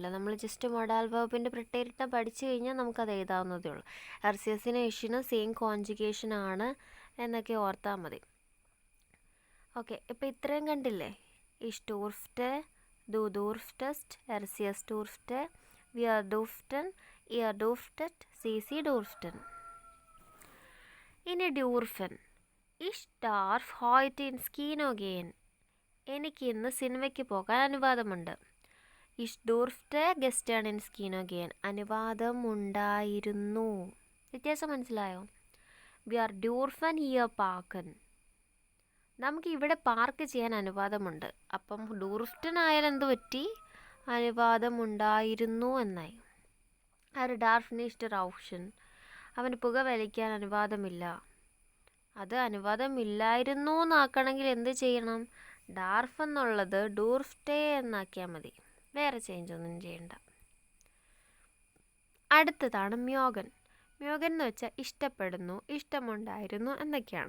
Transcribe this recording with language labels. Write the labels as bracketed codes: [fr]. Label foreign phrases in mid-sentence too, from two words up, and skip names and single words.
[ml] നമ്മൾ [en] just modal [ml] വെർബിൻ്റെ പ്രത്യയരിട്ടം പഠിച്ചു കഴിഞ്ഞാൽ നമുക്കത് എഴുതാവുന്നതേ ഉള്ളൂ. [de] er sie es ich [en] same conjugation [ml] ആണ് എന്നൊക്കെ ഓർത്താൽ മതി. ഓക്കെ, ഇപ്പോൾ ഇത്രയും കണ്ടില്ലേ? [de] ich durfte, du durftest, er sie es durfte, wir durften, ihr durftet, sie durften. [ml] ഇനി ഡ്യൂർഫൻ. [de] Ich darf heute ins Kino gehen. [ml] എനിക്ക് ഇന്ന് സിനിമയ്ക്ക് പോകാൻ അനുവാദമുണ്ട്. [de] Ich durfte gestern ins Kino gehen. [ml] അനുവാദമുണ്ടായിരുന്നു. വ്യത്യാസം മനസ്സിലായോ? [de] Wir dürfen hier parken. [ml] നമുക്ക് ഇവിടെ പാർക്ക് ചെയ്യാൻ അനുവാദമുണ്ട്. അപ്പം ഡൂർഫ്റ്റൻ ആയാൽ എന്ത് പറ്റി? അനുവാദമുണ്ടായിരുന്നു എന്നായി. [de] ഒരു ഡാർഫ് nicht rauchen. [ml] അവന് പുക വലിക്കാൻ അനുവാദമില്ല. അത് അനുവാദമില്ലായിരുന്നു എന്നാക്കണമെങ്കിൽ എന്ത് ചെയ്യണം? ഡാർഫ് എന്നുള്ളത് ഡൂർഫ്റ്റെ എന്നാക്കിയാൽ മതി. വേറെ ചേഞ്ച് ഒന്നും ചെയ്യണ്ട. അടുത്തതാണ് മ്യോഗൻ. മ്യോഗൻ എന്ന് വെച്ചാൽ ഇഷ്ടപ്പെടുന്നു, ഇഷ്ടമുണ്ടായിരുന്നു എന്നൊക്കെയാണ്.